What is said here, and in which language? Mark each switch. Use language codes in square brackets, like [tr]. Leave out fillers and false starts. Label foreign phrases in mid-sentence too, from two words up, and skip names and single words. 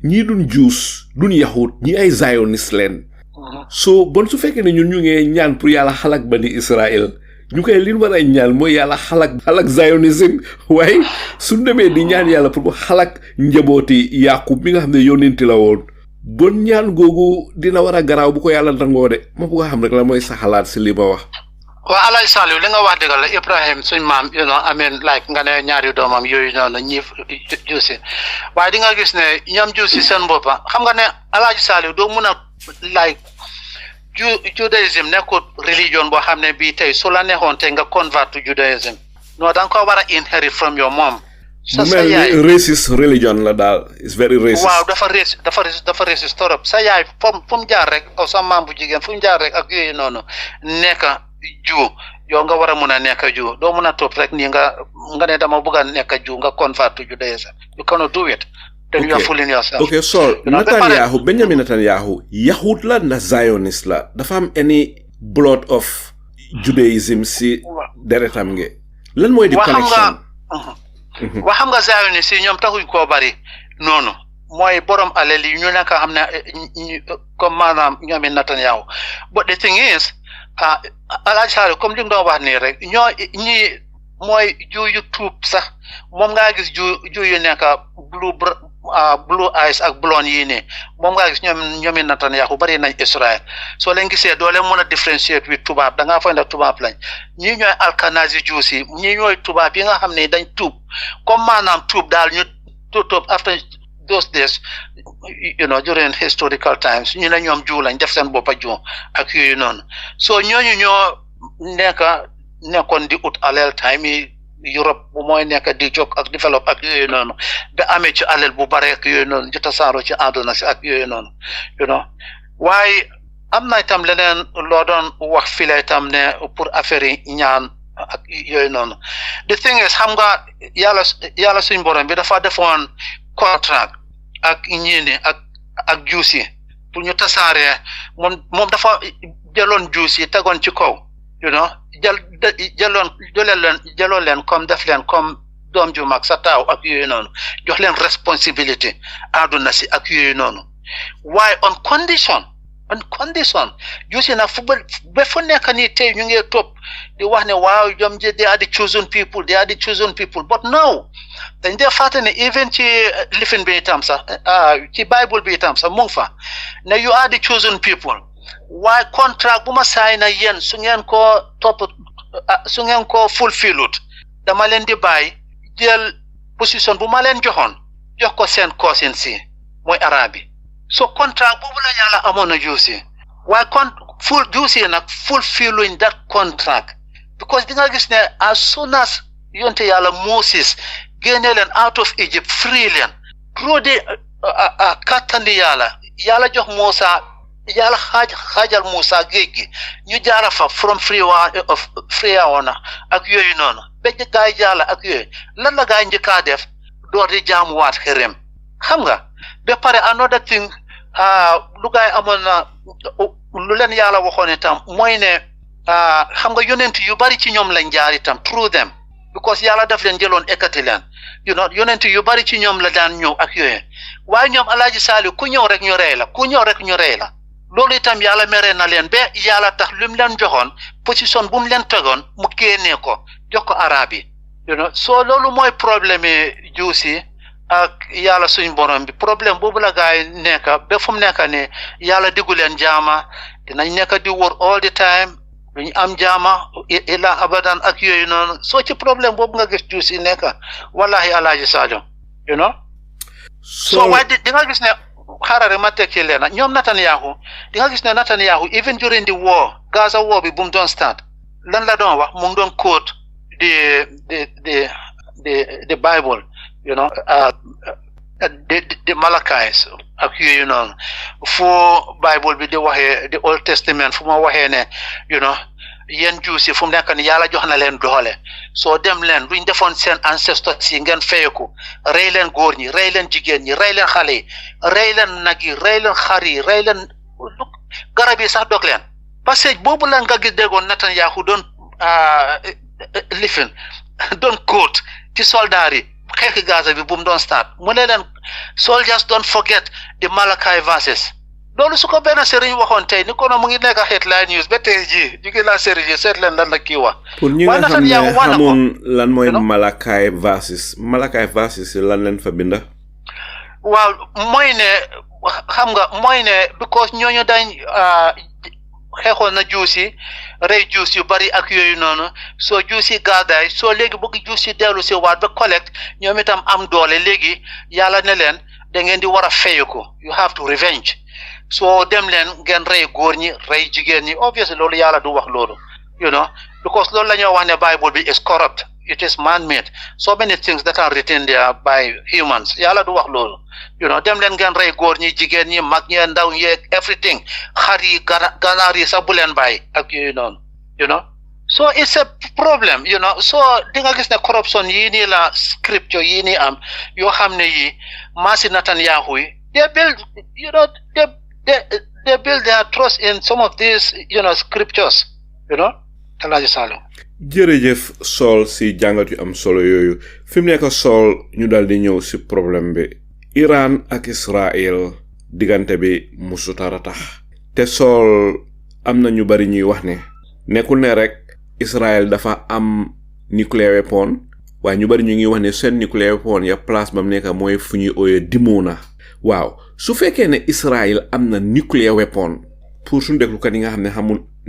[wo] ñii duñ juus duñ yahud ñii ay Zionist leen so bon su fekkee ne ñun ñu ngi ñaan pour yàlla xalak bani Israel ñu koy liñ war a ñaan mooy yàlla xalak Zionism waaye suñ demee di ñaan yàlla pour xalak njabooti Yakub mi nga xam ne yónnenti la woon bon ñaan googu dina war a garaaw bu ko yàlla nangoo de ma bëgg a xam rek la mooy sa xalaat si li ma wax waa Alaaji Saliou li nga wax dëgg la Ibrahim suñ maam [en] you know I mean like [wo] nga ne ñaari doomam yooyu noonu ñi juusi waaye di nga gis ne ñoom juusi seen boppa xam nga ne Alaaji Saliou doo mun a [en] like Judaism [wo] nekkul religion boo xam ne bii tey su la neexoon tey nga [en] convert to Judaism [wo] non da nga ko war a [en] inherit from your mom [wo] sa yaay [en] racist religion [wo] la daal [en] it's very racist [wo] waaw dafa racist torop sa yaay fu mu jaar rek aw sa maam bu jigéen fu mu jaar rek ak yooyu noonu nekk Jew yow nga war a mun a nekk Jew doo mun a topp rek nii nga ne dama bëgg a nekk Jew nga [en] convert to Judaism you cannot do it then you are fooling yourself okay so [wo] Netanyahu Benjamin Netanyahu yahud la na Zionist la dafa am [en] any blood of Judaism [wo] si deretam nge lan mooy di connection waa xam nga Zionist yi ñoom taxuñ koo bari noonu mooy borom alal yi ñu nekk xam ne comme maanaam ñoomi Netanyahu [en] but the thing is [wo] Alaaji Saliou comme li nga doon wax nii rek ñi mooy yu tuub sax moom ngaa gis ju yu nekk [en] blue eyes [wo] ak blonde yii nii moom ngaa gis ñoomi Netanyahu bari nañ Israël soo leen gisee doo leen mën a [en] differentiate with [wo] tubaab da ngaa foog ne tubaab lañ ñii ñooy alkanazi Jews yi ñii ñooy tubaab yi nga xam ne dañ tuub comme maanaam tuub daal ñu tuub [en] after those days during historical times [wo] ñu ne ñoom Jew lañ def seen boppa Jew ak yooyu noonu so ñooñu ñoo nekkoon di ut alal time yi Europe bu mooy nekk di jóg ak develop ak yooyu noonu ba amee ci alal bu bare ak yooyu noonu ci tasaaroo ci àdduna si ak yooyu noonu waaye am na itam leneen loo doon wax file itam ne [fr] pour affaire [wo] yi ñaan ak yooyu noonu [en] the thing is [wo] xam nga yàlla suñ borom bi dafa defoon contract ak ñiini ak Jews yi pour ñu tasaaree moom dafa jëloon Jews yi tegoon ci kaw jëloon leen comme def leen comme doom ju mag sa taaw ak yooyu noonu jox leen responsibility àdduna si ak yooyu noonu waaye [en] on condition [wo] Jews yi nag ba fu nekk nii tey ñu ngi topp di wax ne waaw ñoom [en] they are the chosen people but no [wo] dañ dee fàtte ne even ci lifin bi itam sax ci Bible bi itam sax mu ngi fa ne [en] you are the chosen people [wo] waaye contract bu ma saay na yéen su ngeen ko fulfillut dama leen di bàyyi jël position bu ma leen joxoon jox ko seen cousin si mooy arab yi so contract boobu la yàlla amoon na Jews yi waaye Jews yi nag [en] fulfilling that contract because [wo] di nga gis ne [en] as soon as [wo] yonte yàlla Moses génne leen [en] out of Egypt [wo] free leen [en] through the [wo] kattandi yàlla jox Moussa yàlla xaajal Moussa géej gi ñu jaara fa from Freewana ak yooyu noonu ba gaay jaala ak yooyu lan la gaay njëkkaa def door di jaamuwaat xërëm xam nga ba pare [en] another thing [wo] lu gaay amoon na lu leen yàlla waxoon itam mooy ne xam nga yonent yu bari ci ñoom lañ jaar itam [en] through them because [wo] yàlla daf leen jëloon ekkati leen yonent yu bari ci ñoom la daan ñëw ak yooyu waaye ñoom Alaaji Saliou ku ñëw rek ñu rey la loolu itam yàlla mere na leen ba yàlla tax lu mu leen joxoon position bu mu leen tegoon mu génnee ko jox ko arab yi soo loolu mooy problème yi Jews yi ak yàlla suñ borom bi problème boobu la gaay nekk ba fu mu nekk ne yàlla diggu leen jaama dinañ nekk di wër [en] all the time [wo] duñu am jaama ila abadan ak yooyu noonu soo ci problème boobu nga gis Jews yi nekk wallahi Alaaji Sadio so waaye di nga gis ne xaaral rek ma tekki leen ñoom Netanyahu di nga gis ne Netanyahu [en] even during the war Gaza war [wo] bi bu mu doon start lan la doon wax mu ngi doon quote [en] the Bible the Malachi's [wo] ak yooyu noonu fu Bible bi di waxee [en] the Old Testament [wo] fu ma waxee ne yéen Jews yi fu mu nekk ni yàlla jox na leen doole soo dem leen luñ defoon seen ancestors yi ngeen feyeku rey leen góor ñi rey leen jigéen ñi rey leen xale yi rey leen nag yi rey leen xar yi rey leen garab yi sax dog leen passage boobu la nga gis déggoon Netanyahu doon lifin doon quote ci soldaar yi xeexi Gaza bi bu mu doon start mu ne leen [en] soldiers don't forget the Malachi verses [wo] loolu su ko benn sëriñ waxoon tey ni kono mu ngi nekk [en] headline news [wo] ba tey jii ñu ngi laa sëriñ yi seet leen lan la kii wax pour ñi nga xam ne xamoon lan mooy Malachi verses lan leen fa binda waaw mooy ne xam nga mooy ne because ñooñu dañ xeexoon na Jews yi rey Jews yu bari ak yooyu noonu soo Jews yi gaadaay soo léegi bëgg Jews yi dellu si waat ba collect ñoom itam am doole léegi yàlla ne leen da ngeen di war a fayeku [en] you have to revenge [wo] soo dem leen ngeen rey góor ñi rey jigéen ñi obviously loolu yàlla du wax loolu because loolu la ñoo wax ne Bible bi [en] is corrupt it is man-made so many things that are written there by humans [wo] yàlla du wax loolu dem leen ngeen rey góor ñi jigéen ñi mag ñi ndaw ñi everything xar yi ganaar yi sax bu leen bàyyi ak yooyu noonu [en] so it's a problem so [wo] di nga gis ne corruption yii nii la scripture yii nii am yoo xam ne yi maasi Netanyahu yi [en] they build their trust in some of these scriptures [wo] Alaaji Saliou jërëjëf Saul si jàngat yu am solo yooyu fi mu nekk Saul ñu daal di ñëw si problème bi Iran ak Israel digante bi musutara tax te Saul amna ñu bari ñuy wax ne nekkul ne rek Israel dafa am [en] nuclear weapon [wo] waaye ñu bari ñu ngi wax ne seen [en] nuclear weapon [wo] ya place bam nekk mooy fu ñuy ooyee Dimona waaw su fekkee ne Israel am na [en] nuclear weapon [wo] pour suñu déglukat yi nga xam ne xamul